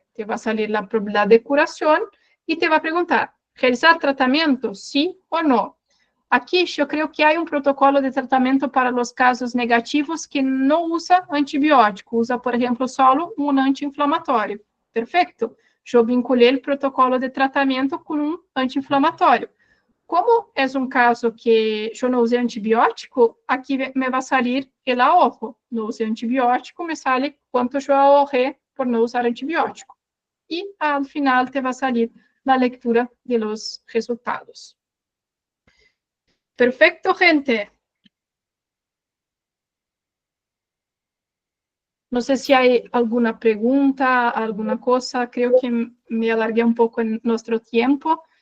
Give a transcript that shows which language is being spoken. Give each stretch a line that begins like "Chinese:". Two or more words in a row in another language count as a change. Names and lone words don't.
Spanish: Te va a salir la probabilidad de curación y te va a preguntar, ¿realizar tratamiento, sí o no? Aquí yo creo que hay un protocolo de tratamiento para los casos negativos que no usa antibiótico, usa, por ejemplo, solo un antiinflamatorio. Perfecto. Yo vinculé el protocolo de tratamiento con un antiinflamatorio.
Portuguese: Como é um caso que eu não usei antibiótico, aqui me vai sair
Spanish: el ahorro.
Portuguese: Não usei antibiótico,
Spanish: me sale
Portuguese: quanto eu ahorré por não usar antibiótico. E, ao final, te vai salir a leitura
Spanish: de los resultados. Perfecto, gente. No sé si hay alguna pregunta, alguna cosa. Creo que me alargué un poco en nuestro tiempo.